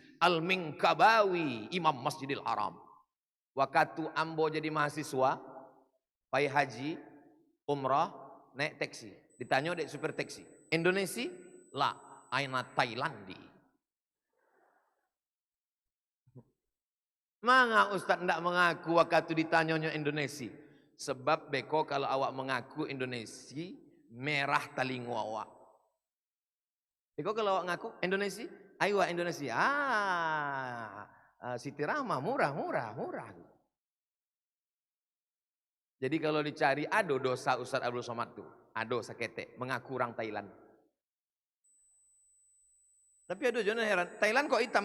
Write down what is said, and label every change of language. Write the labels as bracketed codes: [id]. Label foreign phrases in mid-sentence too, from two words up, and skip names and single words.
[min] Al-Minkabawi, Imam Masjidil Haram. Waktu ambo jadi mahasiswa, pai haji, umrah, naik taksi. Ditanya dek super taksi. [ar] Indonesia? La, aina Thailandi. [id] Manga Ustaz tidak mengaku waktu ditanyanya Indonesia? [min] Sebab beko kalau awak mengaku Indonesia, merah talingu awak. Beko kalau awak ngaku Indonesia, ayo Indonesia. Siti Rahma murah. Jadi kalau dicari ado dosa Ustaz Abdul Somad tuh, ado sakete mengaku orang Thailand. Tapi ado jangan heran, Thailand kok hitam?